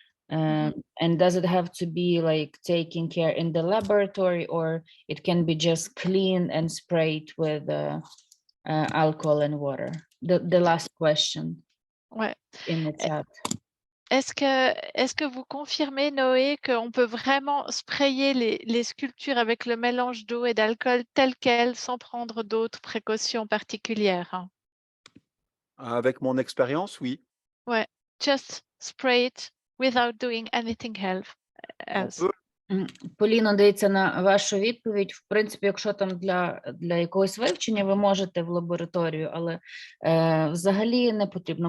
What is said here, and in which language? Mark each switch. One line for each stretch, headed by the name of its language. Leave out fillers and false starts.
English: And does it have to be like taken care in the laboratory, or it can be just cleaned and sprayed with alcohol and water? The last question in the chat.
French: Est-ce que vous confirmez, Noé, qu'on peut vraiment sprayer les sculptures avec le mélange d'eau et d'alcool tel quel, sans prendre d'autres précautions particulières? Avec mon expérience, oui.
English: Ouais, just spray it without doing anything else.
French: On peut.
Ukrainian: Поліно, дивіться на вашу відповідь. В принципі, якщо там для якогось вивчення, ви можете в лабораторію, але взагалі не потрібно.